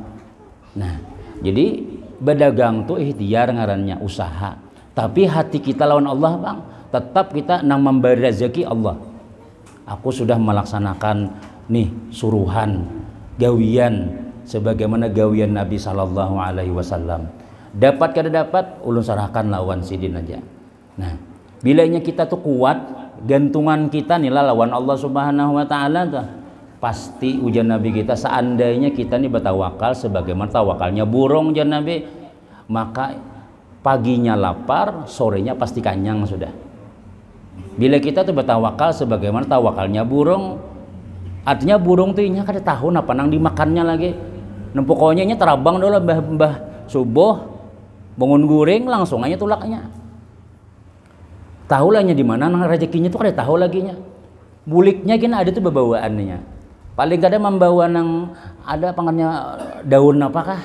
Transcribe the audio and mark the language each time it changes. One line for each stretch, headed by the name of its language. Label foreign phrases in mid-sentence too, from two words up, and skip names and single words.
Banjar: Nah, jadi berdagang tuh ikhtiar ngarannya usaha, tapi hati kita lawan Allah bang, tetap kita nang memberi rezeki Allah. Aku sudah melaksanakan nih suruhan gawian sebagaimana gawian Nabi
Arabic: صلى الله عليه وسلم.
Banjar: Dapat kada dapat ulun serahkan lawan sidin aja. Nah, bilanya kita tuh kuat, gantungan kita nih lawan Allah
Arabic: سبحانه وتعالى
Banjar: tuh. Pasti ujian Nabi kita, seandainya kita nih bertawakal sebagaimana tawakalnya burung ujian Nabi, maka paginya lapar, sorenya pasti kenyang sudah. Bila kita tuh bertawakal sebagaimana tawakalnya burung, artinya burung tuh inya kada tahu apa nang dimakannya lagi. Nah, pokoknya nya terabang dulu mbah subuh bangun guring langsung aja tulaknya. Tahu lahnya di mana nang rezekinya tuh kada tahu lagi nya. Buliknya kena ada tuh bawaannya. Paling kada membawa nang ada pangannya daun apakah?